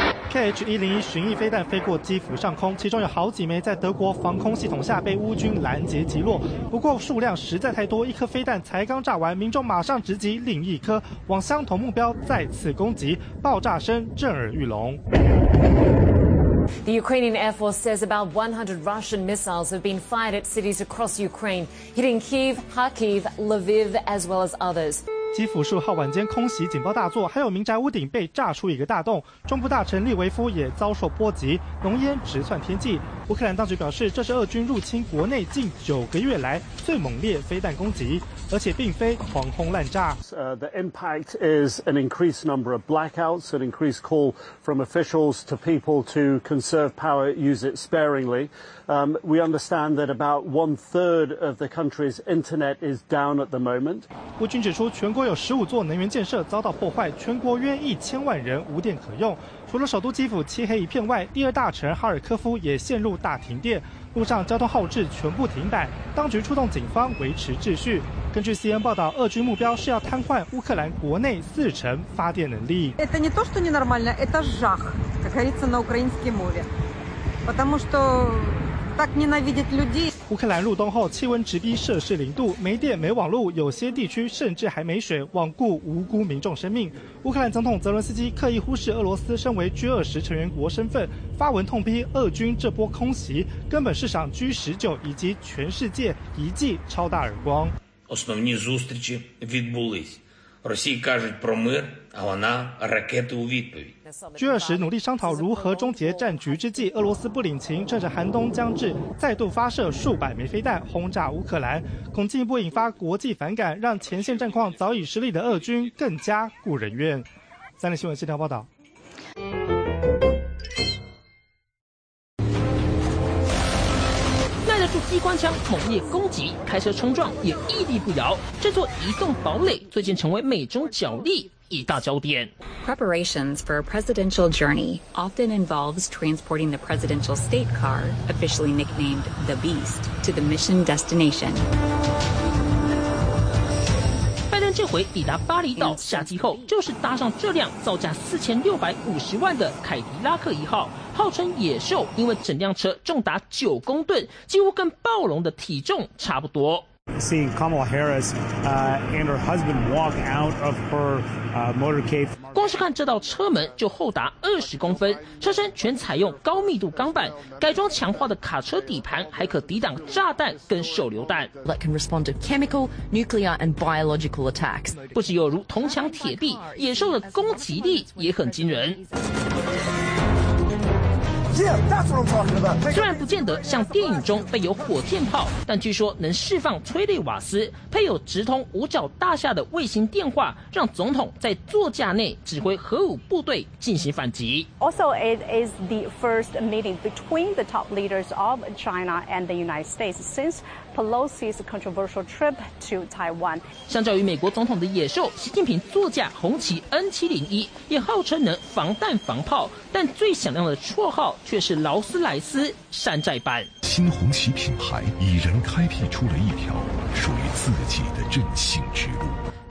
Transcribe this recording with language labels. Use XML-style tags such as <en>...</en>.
<zh>KH-101 巡弋飞弹飞过基辅上空，其中有好几枚在德国防空系统下被乌军拦截击落，不过数量实在太多，一颗飞弹才刚炸完，民众马上直击另一颗，往相同目标再次攻击，爆炸声震耳欲聋。</zh> <en>The Ukrainian Air Force says about 100 Russian missiles have been fired at cities across Ukraine, hitting Kyiv, Kharkiv, Lviv, as well as others.</en> <zh>基辅数号晚间空袭警报大作，还有民宅屋顶被炸出一个大洞。中部大臣利维夫也遭受波及，浓烟直窜天际。乌克兰当局表示，这是俄军入侵国内近九个月来最猛烈飞弹攻击，而且并非狂轰滥炸。</zh> <en>The impact is an increased number of blackouts, an increased call from officials to people to conserve power, use it sparingly. We understand that about one third of the country's internet is down at the moment.</en> <zh>乌军指出，全国有15座能源建设遭到破坏，全国约1000万人无电可用。除了首都基辅漆黑一片外，第二大城哈尔科夫也陷入大停电，路上交通号志全部停摆，当局出动警方维持秩序。根据 CNN 报道，俄军目标是要瘫痪乌克兰国内四成发电能力。</zh> <ru>Это не то, что ненормально, это жах, как говорится на украинском языке, потому что так ненавидят людей。</ru> <zh>乌克兰入冬后，气温直逼摄氏零度，没电、没网络，有些地区甚至还没水，罔顾无辜民众生命。乌克兰总统泽伦斯基刻意忽视俄罗斯身为 G20 成员国身份，发文痛批俄军这波空袭根本是赏 G19 以及全世界一记超大耳光。</zh> <uk>Основні зустрічі відбулись. Росія каже про мир, а вона ракети у відповідь。</uk> <zh>G20 努力商讨如何终结战局之际，俄罗斯不领情，趁着寒冬将至，再度发射数百枚飞弹轰炸乌克兰，恐进一步引发国际反感，让前线战况早已失利的俄军更加故人怨。三立新闻现场报道。耐得住机关枪猛烈攻击，开车冲撞也屹立不摇，这座移动堡垒最近成为美中角力一大焦点。</zh> <en>Preparations for a presidential journey often involves transporting the presidential state car, officially nicknamed the Beast, to the mission destination.</en> <zh>拜登这回抵达巴厘岛，下机后就是搭上这辆造价4650万的凯迪拉克一号，号称野兽，因为整辆车重达9公吨，几乎跟暴龙的体重差不多。</zh> <en>Seeing Kamala Harris and her husband walk out of her motorcade.</en> <zh>光是看这道车门就厚达20公分，车身全采用高密度钢板，改装强化的卡车底盘还可抵挡炸弹跟手榴弹。</zh> <en>That can respond to chemical, nuclear, and biological attacks.</en> <zh>不只有如铜墙铁壁，野兽的攻击力也很惊人。虽然不见得像电影中备有火箭炮，但据说能释放催泪瓦斯，配有直通五角大厦的卫星电话，让总统在座驾内指挥核武部队进行反击。</zh> <en>Also, it is the first meeting between the top leaders of China and the United States since Pelosi's controversial trip to Taiwan.</en> <zh>相较于美国总统的野兽，习近平座驾红旗 N701 也号称能防弹防炮，但最响亮的绰号却是劳斯莱斯山寨版。新红旗品牌已然开辟出了一条属于自己的振兴之路。</zh>